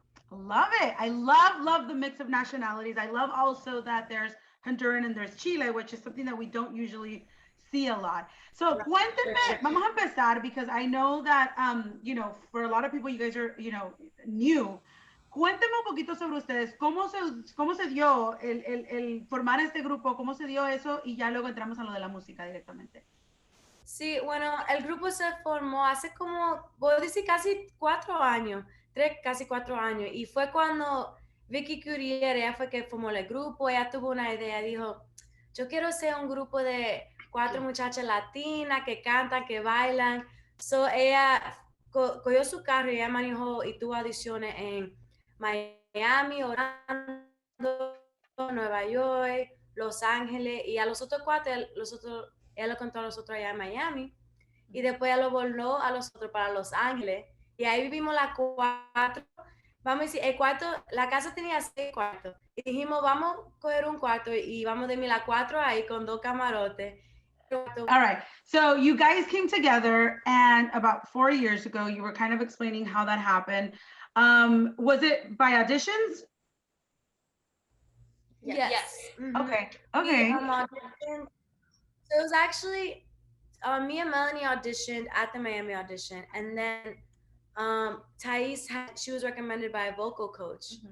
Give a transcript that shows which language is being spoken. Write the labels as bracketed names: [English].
[English] Love it. I love the mix of nationalities. I love also that there's Honduran and there's Chile, which is something that we don't usually see a lot. So [Spanish] cuéntenme, vamos a empezar [English] because I know that, for a lot of people, you guys are, new. [Spanish] Cuéntenme un poquito sobre ustedes, cómo se dio el formar este grupo, cómo se dio eso y ya luego entramos a lo de la música directamente. Sí, bueno, el grupo se formó hace como, voy a decir casi 4 años, casi 4 años, y fue cuando Vicky Curier, ella fue que formó el grupo, ella tuvo una idea, dijo, yo quiero ser un grupo de 4 muchachas latinas que cantan, que bailan. So ella cogió su carro y ella manejó y tuvo audiciones en Miami, Orlando, Nueva York, Los Ángeles, y a los otros 4, ella lo contó a nosotros allá en Miami, y después ella lo voló a nosotros para Los Ángeles, y ahí vivimos las 4. Vamos a decir, el cuarto, la casa tenía 6 cuartos, y dijimos, vamos a coger un cuarto y vamos a dormir las 4 ahí con 2 camarotes. [English] All right. So you guys came together, and about 4 years ago, you were kind of explaining how that happened. Was it by auditions? Yes. Mhm. Okay. We, Okay. auditioned. So it was actually me and Melanie auditioned at the Miami audition, and then Thais she was recommended by a vocal coach.